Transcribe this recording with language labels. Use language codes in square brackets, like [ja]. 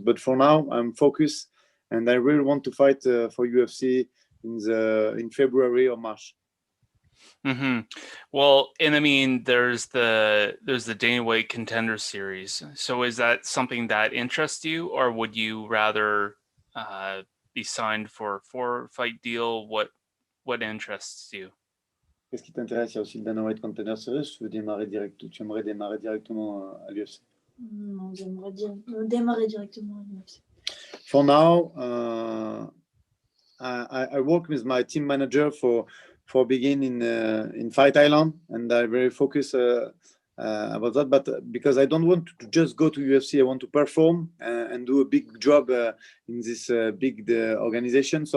[en] But for now, I'm focused. And I really want to fight for UFC in February or March. Mm-hmm. Well, and I mean, there's the Dana White Contender Series. So is that something that interests you, or would you rather be signed for a 4-fight deal? What interests you? [fr] Qu'est-ce qui t'intéresse? Il y a aussi le Dana White Contender Series. Tu aimerais démarrer directement à l'UFC? Non, j'aimerais démarrer directement à l'UFC. [en] For now, I work with my team manager for beginning in Fight Island, and I very focus about that. But because I don't want to just go to UFC, I want to perform and do a big job in this big organization.